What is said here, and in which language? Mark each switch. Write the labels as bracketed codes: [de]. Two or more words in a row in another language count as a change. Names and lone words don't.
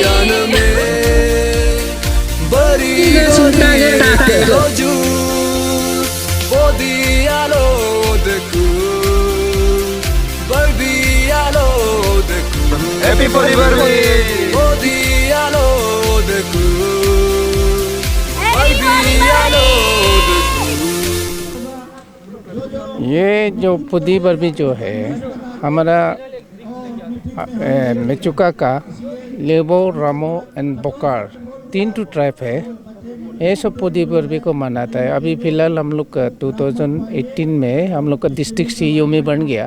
[adi] aname, bari Roju, Podi alo dekhu, Burbi alo dekhu. [en] Happy Podi Burbi. [adi] Podi alo dekhu, Burbi alo dekhu. [hi] ये जो पुदी बर्बी जो है हमारा मेचुका का लेबो रामो एंड बोकार 3 ट्राइब है। ये सब पुदी बर्बी को मनाता है। अभी फ़िलहाल हम लोग का 2018 में हम लोग का डिस्ट्रिक्ट सीयोमी बन गया।